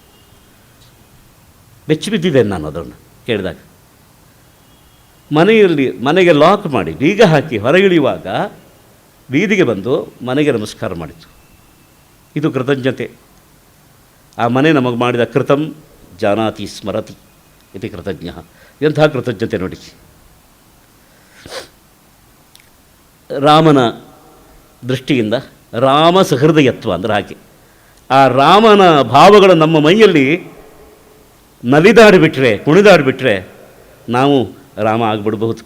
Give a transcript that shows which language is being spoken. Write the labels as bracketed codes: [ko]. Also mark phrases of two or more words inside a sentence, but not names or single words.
[kn] ಬೆಚ್ಚಿ ಬಿದ್ದಿದ್ದೇನೆ ನಾನು ಅದನ್ನು ಕೇಳಿದಾಗ. ಮನೆಗೆ ಲಾಕ್ ಮಾಡಿ ಬೀಗ ಹಾಕಿ ಹೊರಗಿಳಿಯುವಾಗ ಬೀದಿಗೆ ಬಂದು ಮನೆಗೆ ನಮಸ್ಕಾರ ಮಾಡಿತು. ಇದು ಕೃತಜ್ಞತೆ. ಆ ಮನೆ ನಮಗೆ ಮಾಡಿದ [sa] ಕೃತಂ ಜಾನಾತಿ ಸ್ಮರತಿ ಇತಿ ಕೃತಜ್ಞ. [kn] ಎಂಥ ಕೃತಜ್ಞತೆ ನೋಡಿ. ರಾಮನ ದೃಷ್ಟಿಯಿಂದ ರಾಮ ಸಹೃದಯತ್ವ ಅಂದರೆ ಹಾಗೆ ಆ ರಾಮನ ಭಾವಗಳು ನಮ್ಮ ಮೈಯಲ್ಲಿ ನಲಿದಾಡಿಬಿಟ್ರೆ, ಕುಣಿದಾಡಿಬಿಟ್ರೆ ನಾವು ರಾಮ ಆಗಿಬಿಡ್ಬಹುದು.